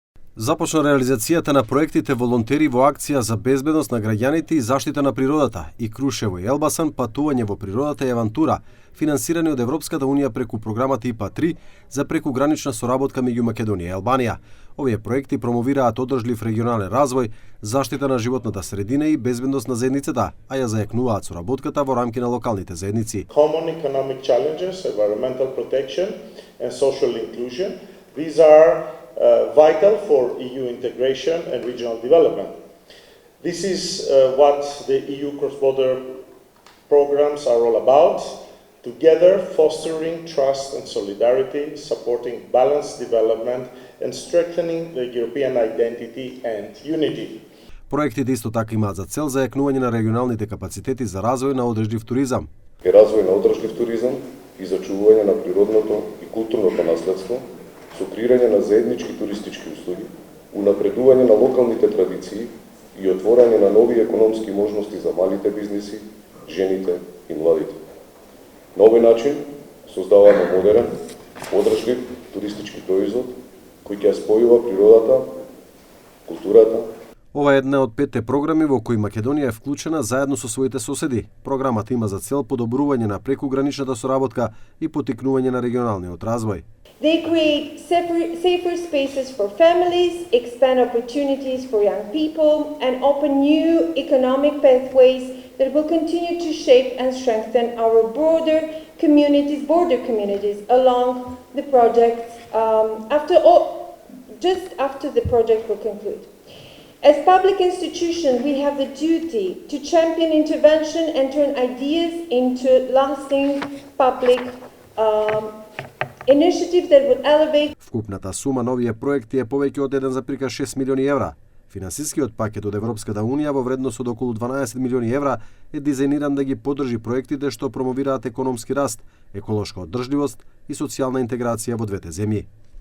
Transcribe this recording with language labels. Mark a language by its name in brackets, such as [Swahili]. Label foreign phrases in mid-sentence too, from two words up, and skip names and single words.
[Macedonian] Започна реализацијата на проектите волонтери во акција за безбедност на граѓаните и заштита на природата и Крушево и Елбасан патување во природата и авантура, финансирани од Европската унија преку програмата ИПА-3 за прекугранична соработка меѓу Македонија и Албанија. Овие проекти промовираат одржлив регионален развој, заштита на животната средина и безбедност на заедницата, а ја зајакнуваат соработката во рамки на локалните заедници. [English] Common economic challenges, environmental protection and social inclusion. These are vital for EU integration and regional development. This is what the EU cross-border programs are all about, together fostering trust and solidarity, supporting balanced development and strengthening the European identity and unity. [Macedonian] Проектите исто така имаат за цел зајакнување на регионалните капацитети за развој на одржлив туризам. Развој на одржлив туризам и зачувување на природното и културното наследство, со креирање на заеднички туристички услуги, унапредување на локалните традиции и отворање на нови економски можности за малите бизниси, жените и младите. На овој начин создаваме модерен, одржлив туристички производ кој ќе спојува природата, културата. Ова е една од 5 програми во кои Македонија е вклучена заедно со своите соседи. Програмата има за цел подобрување на прекуграничната соработка и поттикнување на регионалниот развој. [English] They create safer spaces for families, expand opportunities for young people, and open new economic pathways that will continue to shape and strengthen our border communities along the project just after the project will conclude. As public institutions, we have the duty to champion intervention and turn ideas into lasting public initiatives that would elevate. [Macedonian] Вкупната сума на овие проекти е повеќе од 1,6 милиони евра. Финансискиот пакет од Европската унија во вредност од околу 12 милиони евра е дизајниран да ги поддржи проектите што промовираат економски раст, еколошка одржливост и социјална интеграција во двете земји.